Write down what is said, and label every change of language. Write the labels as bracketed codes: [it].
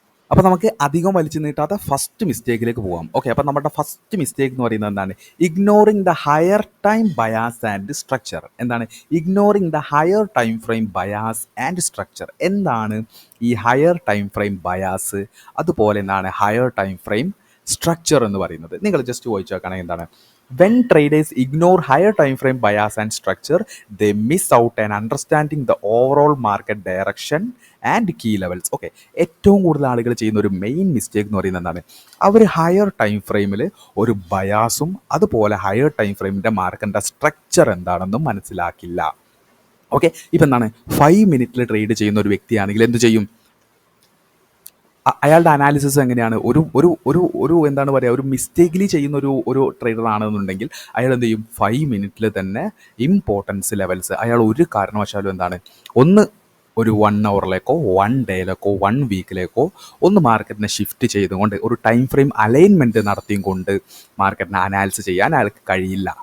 [ml] അപ്പോൾ നമുക്ക് അധികം വലിച്ചു നീട്ടാത്ത ഫസ്റ്റ് മിസ്റ്റേക്കിലേക്ക് പോകാം. ഓക്കെ, അപ്പോൾ നമ്മുടെ ഫസ്റ്റ് മിസ്റ്റേക്ക് എന്ന് പറയുന്നത് എന്താണ്, [en] Ignoring the higher time bias and structure. [ml] എന്താണ് [en] Ignoring the higher time frame bias and structure? [ml] എന്താണ് ഈ ഹയർ ടൈം ഫ്രെയിം ബയാസ്, അതുപോലെ എന്താണ് ഹയർ ടൈം ഫ്രെയിം സ്ട്രക്ചർ എന്ന് പറയുന്നത്? നിങ്ങൾ ജസ്റ്റ് വായിച്ചു നോക്കുകയാണെങ്കിൽ എന്താണ്, [en] when traders ignore higher time frame bias and structure, they miss out on understanding the overall market direction and key levels. [ml] Okay, ഏറ്റവും കൂടുതൽ ആളുകൾ ചെയ്യുന്ന ഒരു മെയിൻ മിസ്റ്റേക്ക് എന്ന് പറയുന്നത് എന്താണ്, അവർ ഹയർ ടൈം ഫ്രെയിമിൽ ഒരു ബയാസും അതുപോലെ ഹയർ ടൈം ഫ്രെയിമിൻ്റെ മാർക്കറ്റിൻ്റെ സ്ട്രക്ചർ എന്താണെന്നും മനസ്സിലാക്കില്ല. ഓക്കെ, ഇപ്പം എന്താണ്, 5 മിനിറ്റിൽ ട്രേഡ് ചെയ്യുന്ന ഒരു വ്യക്തിയാണെങ്കിൽ എന്ത് ചെയ്യും, അയാളുടെ അനാലിസിസ് എങ്ങനെയാണ്, ഒരു ഒരു ഒരു ഒരു എന്താണ് പറയുക, ഒരു മിസ്റ്റേക്കിലി ചെയ്യുന്ന ഒരു ട്രേഡർ ആണെന്നുണ്ടെങ്കിൽ അയാൾ എന്ത് ചെയ്യും, 5 മിനിറ്റിൽ തന്നെ ഇമ്പോർട്ടൻസ് ലെവൽസ് അയാൾ ഒരു കാരണവശാലും എന്താണ്, ഒന്ന് ഒരു 1 അവറിലേക്കോ 1 ഡേയിലേക്കോ 1 വീക്കിലേക്കോ ഒന്ന് മാർക്കറ്റിനെ ഷിഫ്റ്റ് ചെയ്തുകൊണ്ട് ഒരു ടൈം ഫ്രെയിം അലൈൻമെൻറ്റ് നടത്തിയും കൊണ്ട് മാർക്കറ്റിനെ അനാലിസിസ് ചെയ്യാൻ അയാൾക്ക് കഴിയില്ല.